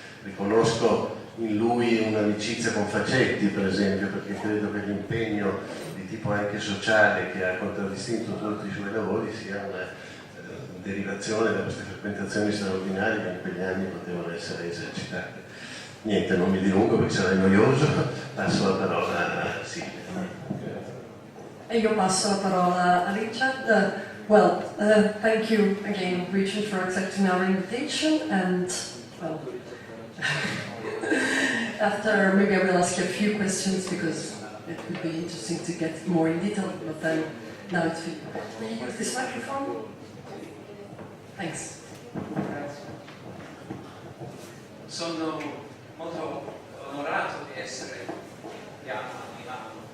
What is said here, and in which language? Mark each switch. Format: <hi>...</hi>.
<it>Riconosco in lui un'amicizia con Facetti, per esempio, perché credo che l'impegno di tipo anche sociale che ha contraddistinto tutti i suoi lavori sia una derivazione da queste frequentazioni straordinarie che in quegli anni potevano essere esercitate. Niente, non mi dilungo perché sarei noioso, passo la parola a Silvia. E io passo la parola a Richard.</it> <en>Well, thank you again, Richard, for accepting our invitation, and well, after maybe I will ask you a few questions because it would be interesting to get more in detail, but then now it's for you. May you use this microphone? Thanks.</en> <it>Sono molto onorato di essere qui a Milano.</it>